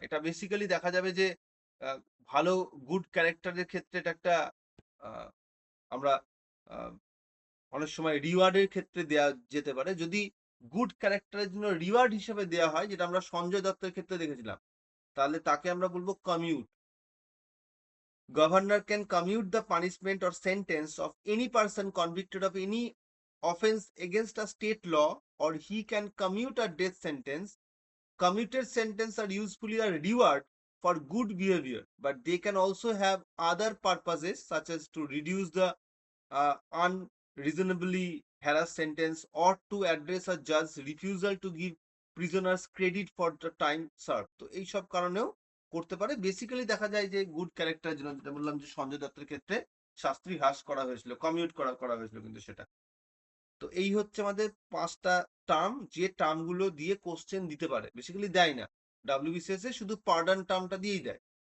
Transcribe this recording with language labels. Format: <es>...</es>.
<bn>এটা বেসিক্যালি দেখা যাবে যে আহ, ভালো গুড ক্যারেক্টারের ক্ষেত্রে এটা একটা আহ, আমরা আহ, অনেক সময় রিওয়ার্ডের ক্ষেত্রে দেওয়া যেতে পারে। যদি গুড ক্যারেক্টারের জন্য রিওয়ার্ড হিসেবে দেওয়া হয়, যেটা আমরা সঞ্জয় দত্তের ক্ষেত্রে দেখেছিলাম, তাহলে তাকে আমরা বলবো commute.</bn> <en>Governor can commute the punishment or sentence of any person convicted of any offense against a state law, or he can commute a death sentence. Commuted sentences are usually a reward for good behavior, but they can also have other purposes, such as to reduce the unreasonably harassed sentence, or to address a judge's refusal to give prisoners credit for the time served.</en> <bn>তো এইসব কারণেও করতে পারে। Basically দেখা যায় যে good ক্যারেক্টারের জন্য, যেটা বললাম যে সঞ্জয় দত্তের ক্ষেত্রে শাস্তি হ্রাস করা হয়েছিল, কমিউট করা হয়েছিল কিন্তু সেটা। তো এই হচ্ছে আমাদের 5টা টার্ম, যে টার্মগুলো দিয়ে কোশ্চেন দিতে পারে। বেসিক্যালি দেয় না, ডাব্লিউবিসিএস এ শুধু পার্ডন টার্মটা দিয়েই দেয়।</bn>